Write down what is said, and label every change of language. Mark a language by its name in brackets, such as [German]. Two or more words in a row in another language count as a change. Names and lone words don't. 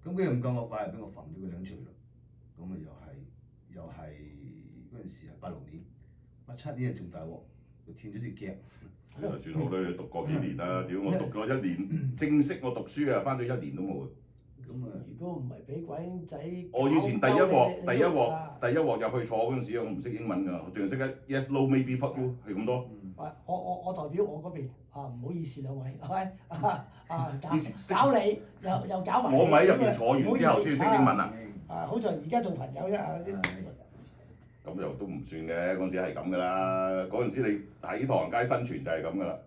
[Cantonese] 咁佢又唔夠我快，俾我揈咗佢兩錘咯。咁啊又係嗰陣時係86年，87年仲大鑊，就斷咗條腳。算好啦，你讀過幾年啦？屌我讀過1年，正式我讀書啊，翻咗1年都冇。咁啊！如果唔係俾鬼仔，我以前第一鑊入去坐嗰陣時，我唔識英文㗎，我淨係識得 [English] yes no maybe fuck you [Cantonese] 係咁多。我代表我嗰邊唔好意思兩位，係咪搞你又搞埋。我咪喺入邊坐完之後先識英文啊！好在而家做朋友啫。咁就都唔算嘅，嗰陣時係咁㗎啦。嗰陣時你喺唐人街生存就係咁㗎啦。